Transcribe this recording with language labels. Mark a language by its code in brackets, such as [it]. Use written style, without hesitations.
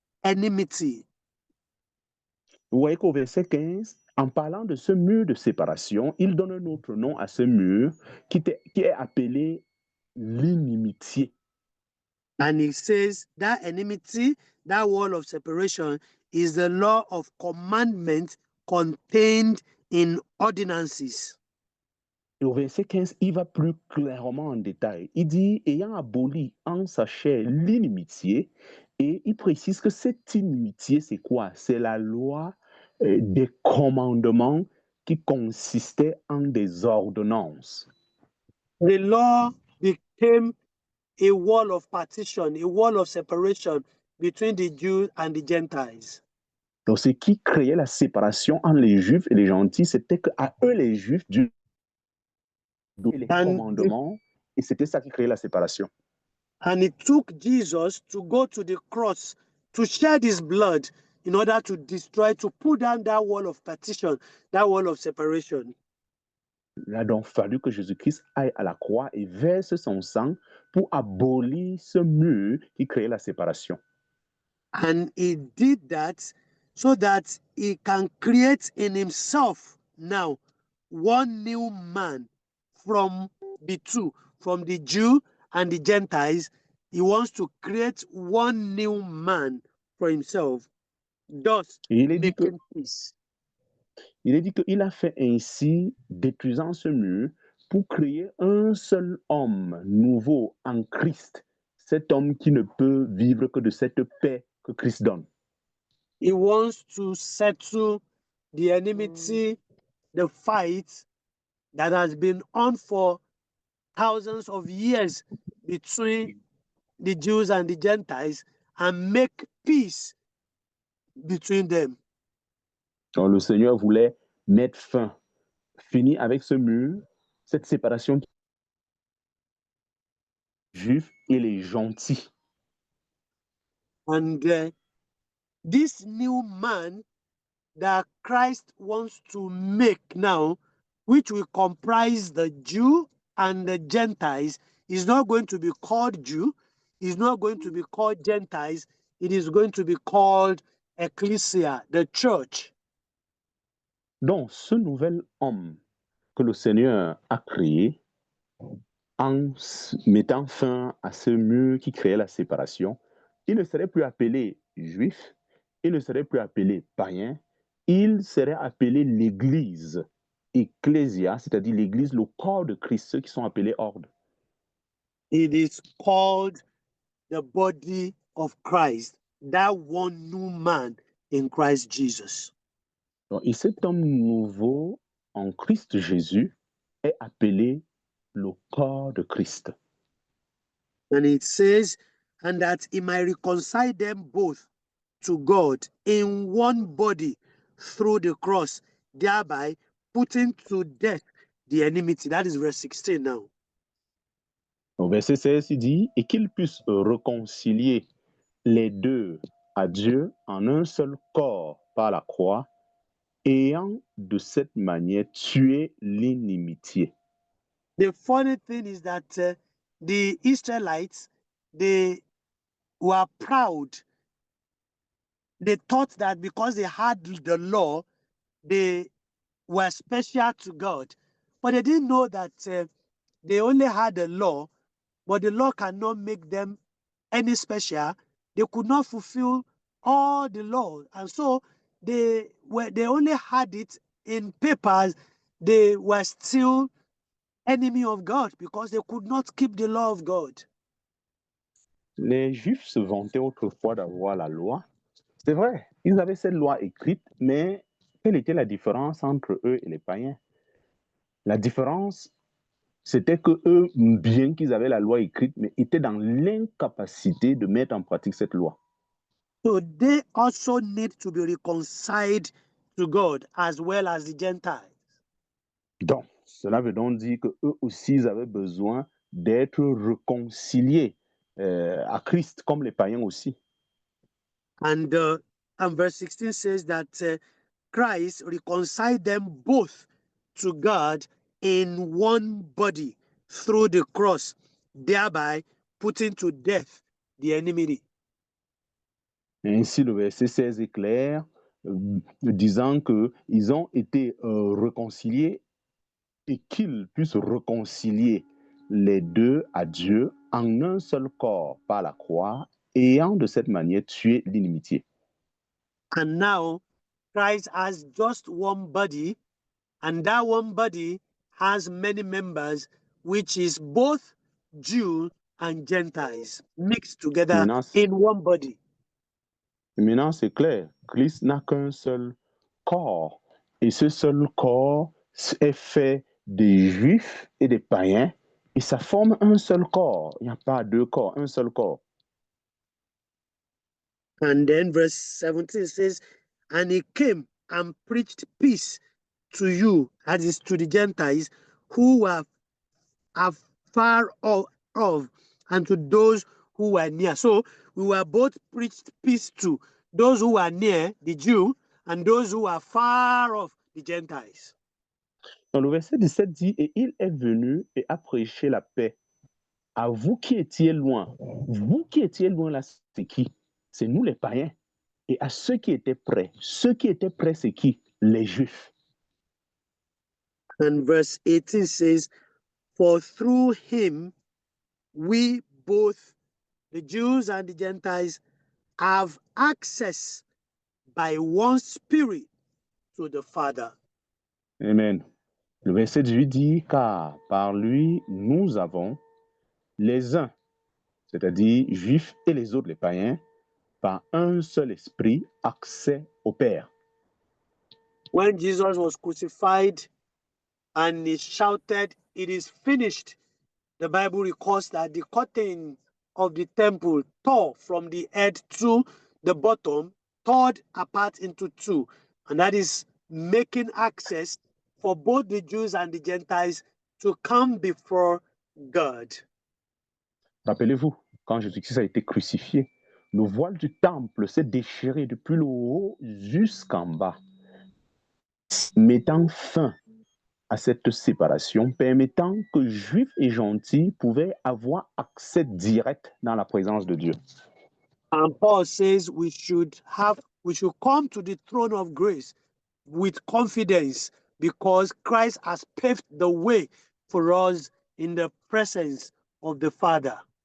[en] enmity. [fr] Vous voyez qu'au verset 15, en parlant de ce mur de séparation, il donne un autre nom à ce mur qui est appelé l'inimitié. [en] And he says that enmity, that wall of separation, is the law of commandment contained in ordinances. [fr] Et au verset 15, il va plus clairement en détail. Il dit, ayant aboli en sa chair l'inimitié, et il précise que cette inimitié, c'est quoi? C'est la loi des commandements qui consistait en des ordonnances. [en] The law became a wall of partition, a wall of separation between the Jews and the Gentiles. [fr] Donc, ce qui créait la séparation entre les Juifs et les gentils, c'était qu'à eux, les Juifs, Dieu donnait les commandements, et c'était ça qui créait la séparation. [en] And it took Jesus to go to the cross to shed his blood in order to destroy, to pull down that wall of partition, that wall of separation. [fr] Il a donc fallu que Jésus-Christ aille à la croix et verse son sang pour abolir ce mur qui créait la séparation. [en] And he did that so that he can create in himself now one new man from the two, from the Jew and the Gentiles. He wants to create one new man for himself, thus making peace. [fr] Il est dit qu'il a fait ainsi, détruisant ce mur, pour créer un seul homme nouveau en Christ, cet homme qui ne peut vivre que de cette paix que Christ donne. [en] He wants to settle the enmity, the fight that has been on for thousands of years between the Jews and the Gentiles and make peace between them. [fr] Donc le Seigneur voulait mettre fin, finir avec ce mur, cette séparation qui les Juifs et les gentils. [en] And this new man that Christ wants to make now, which will comprise the Jew and the Gentiles, is not going to be called Jew, is not going to be called Gentiles, it is going to be called Ecclesia, the church. [fr] Donc, ce nouvel homme que le Seigneur a créé, en mettant fin à ce mur qui créait la séparation, il ne serait plus appelé juif, il ne serait plus appelé païen, il serait appelé l'Église, Ecclesia, c'est-à-dire l'Église, le corps de Christ, ceux qui sont appelés ordre. [en] It is called the body of Christ, that one new man in Christ Jesus. [fr] Donc, et cet homme nouveau en Christ Jésus est appelé le corps de Christ. [en] And it says, and that he might reconcile them both to God in one body through the cross, thereby putting to death the enmity. That is verse 16 now. [fr] Au verset 16, il dit, et qu'il puisse réconcilier les deux à Dieu en un seul corps par la croix, ayant de cette manière tué l'inimitié. [en] The funny thing is that the Israelites, they were proud. They thought that because they had the law, they were special to God. But they didn't know that they only had the law, but the law cannot make them any special. They could not fulfill all the law. And so they only had it in papers. They were still enemy of God because they could not keep the law of God. [fr] Les Juifs se vantaient autrefois d'avoir la loi. C'est vrai, ils avaient cette loi écrite, mais quelle était la différence entre eux et les païens? La différence, c'était que eux, bien qu'ils avaient la loi écrite, mais étaient dans l'incapacité de mettre en pratique cette loi. [en] So they also need to be reconciled to God as well as the Gentiles. [fr] Donc, cela veut donc dire qu'eux aussi, ils avaient besoin d'être réconciliés à Christ, comme les païens aussi. [en] And verse 16 says that Christ reconciled them both to God in one body through the cross, thereby putting to death the enmity. [fr] Ainsi, le verset 16 est clair, disant qu'ils ont été réconciliés et qu'ils puissent réconcilier les deux à Dieu en un seul corps par la croix, ayant de cette manière tué l'inimitié. [en] And now Christ has just one body, and that one body has many members, which is both Jew and Gentiles mixed together [fr] Maintenant, [en] in one body. [fr] maintenant c'est clair, Christ n'a qu'un seul corps, et ce seul corps est fait des juifs et des païens, et ça forme un seul corps. Il n'y a pas deux corps, un seul corps. [en] And then verse 17 says, and he came and preached peace to you, that is to the Gentiles who are far off, and to those who are near. So we were both preached peace to those who are near, the Jew, and those who are far off, the Gentiles. [fr] Dans le verset 17 dit, et il est venu et a prêché la paix à vous qui étiez loin. Vous qui étiez loin là, c'est qui? C'est nous les païens. Et à ceux qui étaient près. Ceux qui étaient près, c'est qui? Les Juifs. [en] And verse 18 says, for through him we both, the Jews and the Gentiles, have access by one Spirit to the Father. Amen. [fr] Le verset 18 dit, car par lui, nous avons les uns, c'est-à-dire Juifs et les autres, les païens, par un seul esprit, accès au Père. [en] When Jesus was crucified and he shouted, it is finished, the Bible records that the curtain of the temple tore from the head to the bottom, tore apart into two. And that is making access for both the Jews and the Gentiles to come before God. [fr] Rappelez-vous, quand Jésus-Christ a été crucifié, le voile du temple s'est déchiré depuis le haut jusqu'en bas, mettant fin à cette séparation, permettant que Juifs et gentils pouvaient avoir accès direct dans la présence de Dieu. [en] And Paul says we should come to the throne of grace with confidence because Christ has paved the way for us in the presence of the Father.